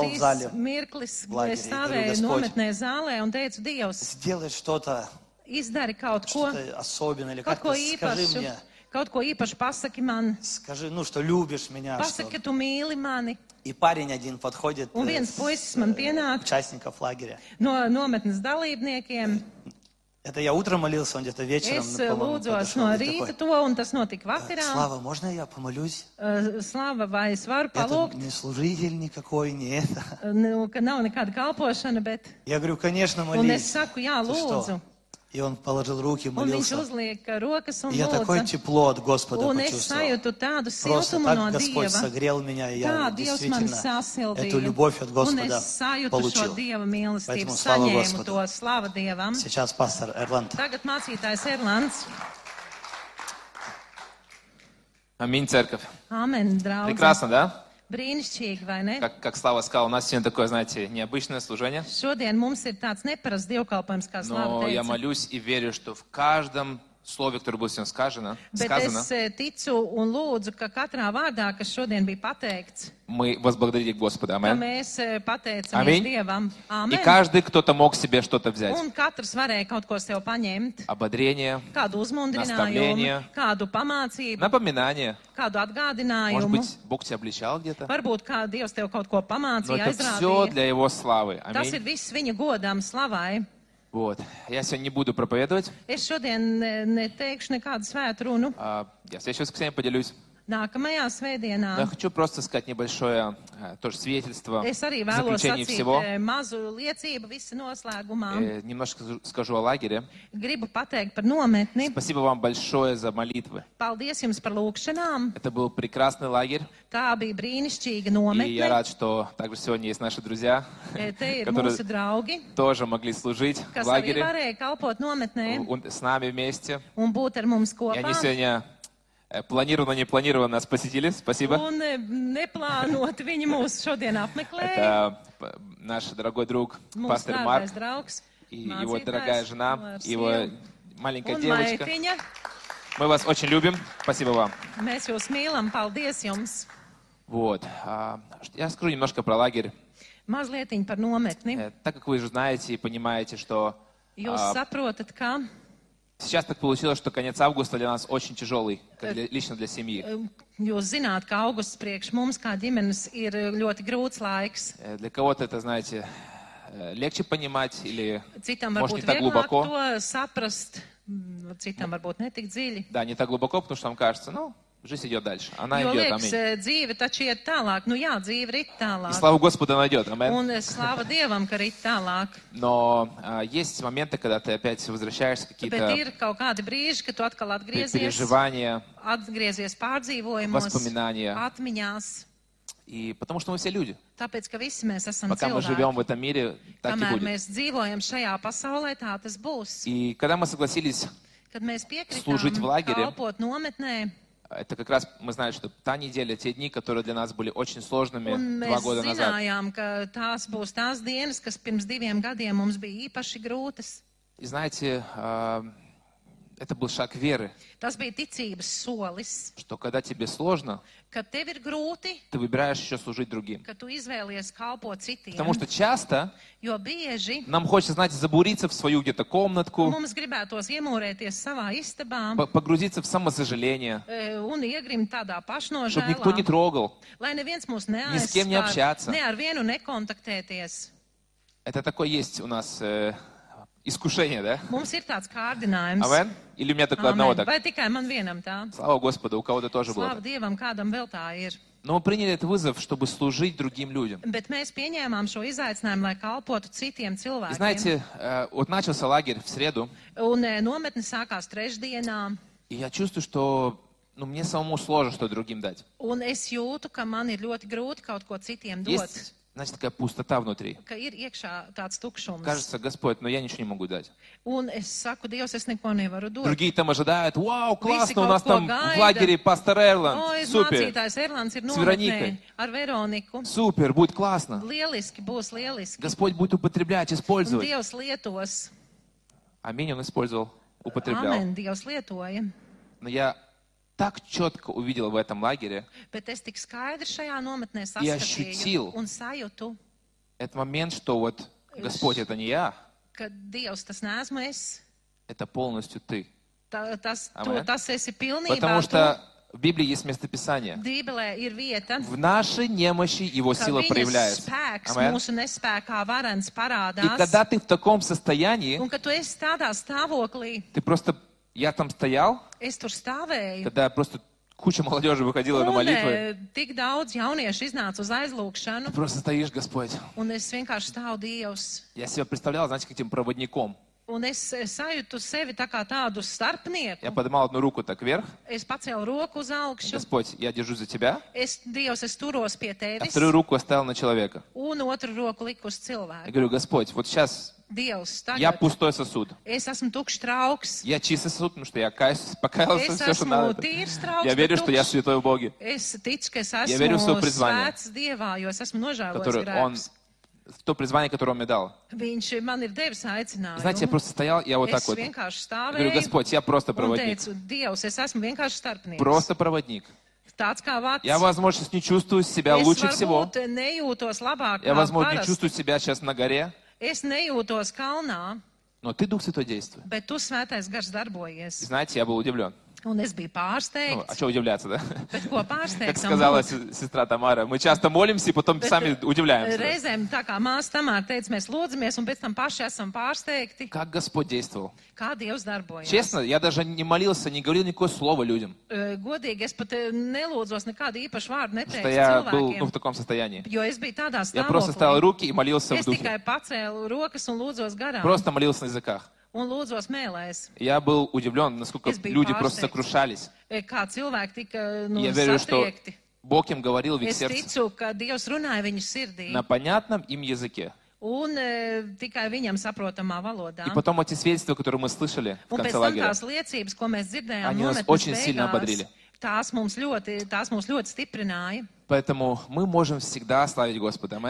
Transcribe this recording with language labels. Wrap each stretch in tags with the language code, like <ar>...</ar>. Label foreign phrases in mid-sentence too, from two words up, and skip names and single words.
<lv>viens</lv> <ru>в зале.</ru> <lv>īsts mirklis,</lv> <ru>в лагере,</ru> <lv>es</lv> <ru>и говорю,</ru> <lv>stāvēju</lv> <ru>Господь,</ru> <lv>nometnē zālē un teicu, Dievs,</lv> <ru>Сделай что-то,</ru> <lv>izdari kaut ko,</lv> <ru>что-то особенное, или</ru> <lv>kaut</lv> <ru>как-то</ru> <lv>ko</lv> <ru>скажи</ru> <lv>īpašu,</lv> <ru>мне,</ru> <lv>kaut ko īpašu pasaki man,</lv> <ru>скажи, ну, что любишь меня,</ru> <lv>pasaki,</lv> <ru>что...</ru> <lv>ka tu mīli mani.</lv> <ru>И парень один подходит</ru> <lv>Un viens puisis man pienāk</lv> <ru>участников лагеря.</ru> <lv>no nometnes dalībniekiem.</lv> <ru>Это я утром молился, он где-то вечером,</ru> <lv>Es</lv> <ru>по-моему,</ru> <lv>lūdzos</lv> <ru>подошел</ru> <lv>no</lv> <ru>и</ru> <lv>rīta</lv> <ru>такой,</ru> <lv>to, un tas notika vakarā.</lv> <ru>Слава, можно я помолюсь?</ru> <lv>Slava, vai es varu</lv> <ru>Это</ru> <lv>palūgt?</lv> <ru>не служитель никакой, не это.</ru> <lv>Nu, ka nav nekāda kalpošana, bet...</lv> <ru>Я говорю, конечно,</ru> <lv>Un es</lv> <ru>молись.</ru> <lv>saku, jā,</lv> <ru>Ты</ru> <lv>lūdzu.</lv> <ru>что? И он положил руки,</ru> <lv>Un viņš</lv> <ru>молился.</ru> <lv>uzliek rokas un</lv> <ru>И я такое</ru> <lv>lūdza.</lv> <ru>тепло от Господа</ru> <lv>Un es</lv> <ru>почувствовал.</ru> <lv>sajūtu tādu</lv> <ru>Просто</ru> <lv>siltumu</lv> <ru>так</ru> <lv>no</lv> <ru>Господь</ru> <lv>Dieva.</lv> <ru>согрел меня, и</ru> <lv>Tā</lv> <ru>я</ru> <lv>Dievs man</lv> <ru>действительно</ru> <lv>sasildīja.</lv> <ru>эту любовь от</ru> <lv>Un</lv> <ru>Господа</ru> <lv>es sajūtu šo</lv> <ru>получил.</ru> <lv>Dieva mīlestību,</lv> <ru>Поэтому слава</ru> <lv>saņēmu</lv> <ru>Господу.</ru> <lv>to slava Dievam.</lv> <ru>Сейчас пастор Эрланд.</ru> <lv>Tagad mācītājs Erlands.</lv> <ru>Аминь, церковь.</ru> <lv>Amen, draugi.</lv> <ru>Прекрасно, да?</ru> <lv>Brīnišķīgi, vai ne?</lv> <ru>Как Слава сказал, у нас сегодня такое, знаете, необычное служение.</ru> <lv>Šodien mums ir tāds neparasts dievkalpojums, kā Slava</lv> <ru>Но я</ru> <lv>teica.</lv> <ru>молюсь и верю, что в каждом слове, которое будет сегодня сказано,</ru> <lv>Bet es ticu un lūdzu, ka katrā vārdā, kas šodien bija pateikts,</lv> <ru>мы возблагодарили Господа.</ru> <lv>ka</lv> <ru>Аминь.</ru> <lv>mēs pateicamies Amen. Dievam.</lv> <ru>И Amen. каждый, кто-то мог себе что-то взять.</ru> <lv>Un katrs varēja kaut ko sev paņemt,</lv> <ru>Ободрение,</ru> <lv>kādu uzmundrinājumu,</lv> <ru>Nastavlение.</ru> <lv>kādu pamācību,</lv> <ru>напоминание.</ru> <lv>kādu</lv> <ru>Может</ru> <lv>atgādinājumu.</lv> <ru>быть, Бог тебя обличал где-то.</ru> <lv>Varbūt kā Dievs tev kaut ko</lv> <ru>Но</ru> <lv>pamācīja, это все aizrādīja.</lv> <ru>для Его славы.</ru> <lv>Tas ir</lv> <ru>Аминь.</ru> <lv>viss viņa godām, slavai.</lv> <ru>Вот. Я сегодня не буду проповедовать.</ru> <lv>Es šodien neteikšu nekādu svētu runu.</lv> <ru>Я в следующее воскресенье поделюсь.</ru> <lv>Nākamajā</lv> <ru>Но</ru> <lv>svētdienā</lv> <ru>я хочу просто сказать небольшое тоже свидетельство</ru> <lv>es arī</lv> <ru>в</ru> <lv>vēlos</lv> <ru>заключении</ru> <lv>sacīt</lv> <ru>всего.</ru> <lv>mazu liecību visa noslēgumā.</lv> <ru>Немножко скажу о лагере.</ru> <lv>Gribu pateikt par nometni.</lv> <ru>Спасибо вам большое за молитвы.</ru> <lv>Paldies jums par lūgšanām.</lv> <ru>Это был прекрасный лагерь.</ru> <lv>Tā bija brīnišķīga</lv> <ru>И я</ru> <lv>nometne.</lv> <ru>рад, что также сегодня есть наши друзья,</ru> <lv>Te ir</lv> <ru>которые</ru> <lv>mūsu draugi,</lv> <ru>тоже могли служить в</ru> <lv>kas arī</lv> <ru>лагере</ru> <lv>varēja kalpot nometnē</lv> <ru>с нами вместе.</ru> <lv>un būt ar mums</lv> <ru>И они kopā. сегодня планированно, непланированно нас посетили. Спасибо.</ru> <lv>Un neplānot viņi mūs šodien apmeklēja.</lv> <ru>Это наш дорогой друг,</ru> <lv>Mūsu</lv> <ru>пастор Марк,</ru> <lv>dārgais draugs,</lv> <ru>и его дорогая жена,</ru> <lv>mācītājs,</lv> <ru>его</ru> <lv>sieva</lv> <ru>маленькая</ru> <lv>un</lv> <ru>девочка.</ru> <lv>meitiņa.</lv> <ru>Мы вас очень любим. Спасибо вам.</ru> <lv>Mēs jūs mīlam, paldies jums.</lv> <ru>Вот. Я скажу немножко про лагерь.</ru> <lv>Mazlietiņ par nometni.</lv> <ru>Так как вы уже знаете и понимаете, что</ru> <lv>Jūs saprotat, ka</lv> <ru>сейчас так получилось, что конец августа для нас очень тяжелый, лично для семьи.</ru> <lv>jūs zināt, ka augusts priekš mums kā ģimenes ir ļoti grūts laiks.</lv> <ru>Для кого-то это, знаете, легче понимать или,</ru> <lv>Citam</lv> <ru>может,</ru> <lv>varbūt</lv> <ru>не так</ru> <lv>vieglāk</lv> <ru>глубоко.</ru> <lv>to saprast, citam varbūt netik dziļi.</lv> <ru>Да, не так глубоко, потому что нам кажется, ну, жизнь идет дальше. Она</ru> <lv>Jo</lv> <ru>идет,</ru> <lv>liekas,</lv> <ru>аминь.</ru> <lv>dzīve taču iet tālāk. Nu jā, dzīve rit</lv> <ru>И</ru> <lv>tālāk.</lv> <ru>слава Господу, она идет, аминь.</ru> <lv>Un slāva Dievam, ka rit tālāk.</lv> <ru>Но есть моменты, когда ты опять возвращаешься,</ru> <lv>Bet</lv> <ru>какие-то</ru> <lv>ir kaut kādi brīži, kad tu atkal</lv> <ru>переживания,</ru> <lv>atgriezies pārdzīvojumos,</lv> <ru>воспоминания.</ru> <lv>atmiņās.</lv> <ru>И потому что мы все люди.</ru> <lv>Tāpēc, ka visi mēs esam</lv> <ru>Пока мы живем в</ru> <lv>cilvēki.</lv> <ru>этом мире, так и</ru> <lv>Kamēr</lv> <ru>будет.</ru> <lv>mēs dzīvojam šajā pasaulē, tā tas būs.</lv> <ru>И когда мы согласились,</ru> <lv>Kad mēs</lv> <ru>служить в</ru> <lv>piekritām</lv> <ru>лагере.</ru> <lv>kalpot nometnē,</lv> <ru>это как раз мы знаем, что та неделя, те дни, которые для нас были очень сложными</ru> <lv>un 2 mēs</lv> <ru>года назад.</ru> <lv>zinājām, ka tās būs tās dienas, kas pirms 2 gadiem mums bija īpaši grūtas.</lv> <ru>И знаете, это был шаг веры,</ru> <lv>Tas bija ticības solis,</lv> <ru>что когда тебе сложно,</ru> <lv>kad tev ir grūti,</lv> <ru>ты выбираешь еще служить другим.</ru> <lv>ka tu izvēlies kalpot</lv> <ru>Потому</ru> <lv>citiem.</lv> <ru>что часто</ru> <lv>Jo bieži</lv> <ru>нам хочется, знаете, забуриться в свою где-то комнатку,</ru> <lv>mums gribētos iemūrēties savā istabā</lv> <ru>погрузиться в самосожаление,</ru> <lv>un iegrimt tādā</lv> <ru>чтобы никто не</ru> <lv>pašnožēlā,</lv> <ru>трогал.</ru> <lv>lai neviens mūs</lv> <ru>Ни с кем не общаться.</ru> <lv>ne ar vienu nekontaktēties.</lv> <ru>Это такое есть у нас искушение, да?</ru> <lv>Mums ir tāds kārdinājums. Amen?</lv> <ru>Или у меня только одного Amen. так?</ru> <lv>Vai tikai man vienam tā?</lv> <ru>Слава Господу, у кого-то тоже было</ru> <lv>Slāva</lv> <ru>так.</ru> <lv>Dievam, kādam vēl tā ir.</lv> <ru>Но мы приняли этот вызов, чтобы служить другим людям.</ru> <lv>Bet mēs pieņēmām šo izaicinājumu, lai kalpotu citiem</lv> <ru>И</ru> <lv>cilvēkiem.</lv> <ru>знаете, вот начался лагерь в среду,</ru> <lv>Un nometne sākās trešdienā,</lv> <ru>и я чувствую, что мне самому сложно что-то другим дать.</ru> <lv>un es jūtu, ka man ir ļoti grūti kaut ko citiem dot,</lv> <ru>Есть, знаете, такая пустота внутри.</ru> <lv>ka ir iekšā tāds tukšums.</lv> <ru>Кажется, Господь, но я ничего не могу дать.</ru> <lv>Un es saku, Dievs, es neko nevaru dot.</lv> <ru>Другие там ожидают, вау, классно, у</ru> <lv>kaut</lv> <ru>нас</ru> <lv>ko</lv> <ru>там в</ru> <lv>gaida.</lv> <ru>лагере пастор Эрланд,</ru> <lv>Oi,</lv> <ru>супер,</ru> <lv>mācītājs Erlands ir</lv> <ru>С Вероникой.</ru> <lv>nometnē ar Veroniku.</lv> <ru>супер, будет классно.</ru> <lv>Lieliski, būs lieliski.</lv> <ru>Господь будет употреблять,</ru> <lv>Un</lv> <ru>использовать.</ru> <lv>Dievs lietos.</lv> <ru>Аминь, Он использовал, употреблял.</ru> <lv>Amen, Dievs lietoja.</lv> <ru>Но я так четко увидел в этом лагере</ru> <lv>Bet es tik skaidri šajā nometnē</lv> <ru>И</ru> <lv>saskatīju</lv> <ru>ощутил.</ru> <lv>un sajūtu,</lv> <ru>этот момент, что вот Господь, это не я,</ru> <lv>ka Dievs tas neesmu es.</lv> <ru>это полностью ты.</ru> <lv>Tas Amen. esi pilnībā</lv> <ru>Потому</ru> <lv>tu.</lv> <ru>что в Библии есть местописание.</ru> <lv>Bībelē ir vieta,</lv> <ru>В нашей немощи Его</ru> <lv>ka</lv> <ru>сила</ru> <lv>viņas</lv> <ru>проявляется.</ru> <lv>spēks Amen. mūsu nespēkā varens</lv> <ru>И</ru> <lv>parādās.</lv> <ru>когда ты в таком состоянии,</ru> <lv>Un ka tu esi tādā stāvoklī,</lv> <ru>ты просто, я там стоял,</ru> <lv>es tur stāvēju.</lv> <ru>когда просто куча молодежи выходила на</ru> <lv>Un</lv> <ru>молитвы.</ru> <lv>tik daudz jauniešu iznāca uz aizlūgšanu,</lv> <ru>Ты просто стоишь, Господь.</ru> <lv>un es vienkārši stāvu Dievs.</lv> <ru>Я себя представлял, знаете, каким проводником.</ru> <lv>Un es sajūtu sevi tā kā tādu starpnieku.</lv> <ru>Я поднимал одну руку так вверх.</ru> <lv>Es pacēlu roku uz augšu.</lv> <ru>Господь, я держусь за тебя.</ru> <lv>Dievs, es turos pie</lv> <ru>А</ru> <lv>tevis.</lv> <ru>вторую руку оставил на человека.</ru> <lv>Un otru roku liku uz</lv> <ru>Я</ru> <lv>cilvēku.</lv> <ru>говорю, Господь, вот сейчас</ru> <lv>Dievs,</lv> <ru>я</ru> <lv>tagad</lv> <ru>пустой сосуд.</ru> <lv>es esmu tukšs trauks.</lv> <ru>Я чистый сосуд, потому что я каюсь, покаялся,</ru> <lv>Es</lv> <ru>все, что</ru> <lv>esmu</lv> <ru>надо.</ru> <lv>tīrs trauks,</lv> <ru>Я</ru> <lv>bet</lv> <ru>верю, что я</ru> <lv>tukšs.</lv> <ru>святой в Боге,</ru> <lv>Es ticu, ka es</lv> <ru>Я верю в свое</ru> <lv>esmu</lv> <ru>призвание,</ru> <lv>svēts Dievā, jo es esmu nožēlojis</lv> <ru>который Он,</ru> <lv>grēkus.</lv> <ru>в то призвание, которое Он мне дал.</ru> <lv>Viņš man ir devis aicinājumu.</lv> <ru>Знаете, я просто стоял, я вот так</ru> <lv>Es</lv> <ru>вот.</ru> <lv>vienkārši</lv> <ru>Я говорю,</ru> <lv>stāvēju</lv> <ru>Господь, я просто</ru> <lv>un</lv> <ru>проводник.</ru> <lv>teicu, Dievs, es esmu vienkārši starpnieks.</lv> <ru>Просто проводник.</ru> <lv>Tāds kā vats.</lv> <ru>Я, возможно, сейчас не чувствую себя</ru> <lv>Es</lv> <ru>лучше всего.</ru> <lv>varbūt nejūtos labāk</lv> <ru>Я,</ru> <lv>kā</lv> <ru>возможно, не</ru> <lv>parasti.</lv> <ru>чувствую себя сейчас на горе.</ru> <lv>Es nejūtos kalnā,</lv> <ru>Но Ты, Дух Святой, действуй.</ru> <lv>bet tu svētais gars</lv> <ru>И</ru> <lv>darbojies.</lv> <ru>знаете, я был удивлен.</ru> <lv>Un es biju</lv> <ru>Ну, а</ru> <lv>pārsteigts.</lv> <ru>что удивляться, да?</ru> <lv>Bet ko</lv> <ru>Как</ru> <lv>pārsteigts?</lv> <ru>сказала сестра Тамара, мы часто молимся и потом сами удивляемся.</ru> <lv>Reizēm tā kā māsa Tamāra teica, mēs lūdzamies un pēc tam paši esam pārsteigti,</lv> <ru>Как Господь действовал.</ru> <lv>kā Dievs darbojas.</lv> <ru>Честно, я даже не молился, не говорил никакое слово людям.</ru> <lv>Godīgi, es pat nelūdzos nekādu īpašu vārdu</lv> <ru>Что</ru> <lv>neteicu</lv> <ru>я был</ru> <lv>cilvēkiem,</lv> <ru>в таком состоянии.</ru> <lv>jo es biju tādā</lv> <ru>Я просто ставил</ru> <lv>stāvoklī.</lv> <ru>руки и молился в</ru> <lv>Es</lv> <ru>духе.</ru> <lv>tikai pacēlu rokas un lūdzos garām</lv> <ru>Просто молился на языках.</ru> <lv>un lūdzos mēlēs.</lv> <ru>Я был удивлен, насколько</ru> <lv>Es biju</lv> <ru>люди просто</ru> <lv>pārsteigts.</lv> <ru>сокрушались.</ru> <lv>Kā cilvēki tika</lv> <ru>Я верю, что</ru> <lv>satriekti.</lv> <ru>Бог им говорил в их</ru> <lv>Es</lv> <ru>сердце</ru> <lv>ticu, ka Dievs runāja viņu sirdī</lv> <ru>на понятном им языке.</ru> <lv>un tikai viņam saprotamā valodā.</lv> <ru>И потом эти свидетельства, которые мы слышали в</ru> <lv>Un pēc</lv> <ru>конце</ru> <lv>tam</lv> <ru>лагеря,</ru> <lv>tās liecības, ko mēs dzirdējām</lv> <ru>Они нас</ru> <lv>nometnes</lv> <ru>очень сильно</ru> <lv>beigās,</lv> <ru>ободрили.</ru> <lv>tās mūs ļoti stiprināja.</lv> <ru>Поэтому мы можем всегда славить Господа. Аминь,</ru>